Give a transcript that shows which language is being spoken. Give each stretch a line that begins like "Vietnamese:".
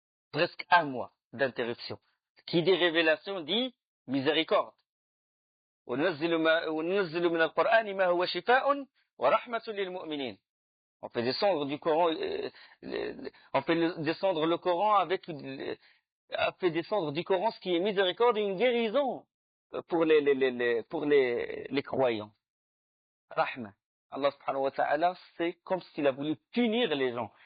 French: Presque un mois d'interruption. Qui dit révélation dit miséricorde.
Arabic: وننزل من القرآن ما هو شفاء ورحمة للمؤمنين.
French: On fait descendre du Coran, on fait descendre le Coran a fait descendre du Coran ce qui est miséricorde et une guérison pour les croyants. Rahma. Allah subhanahu wa ta'ala, c'est comme s'il a voulu punir les gens.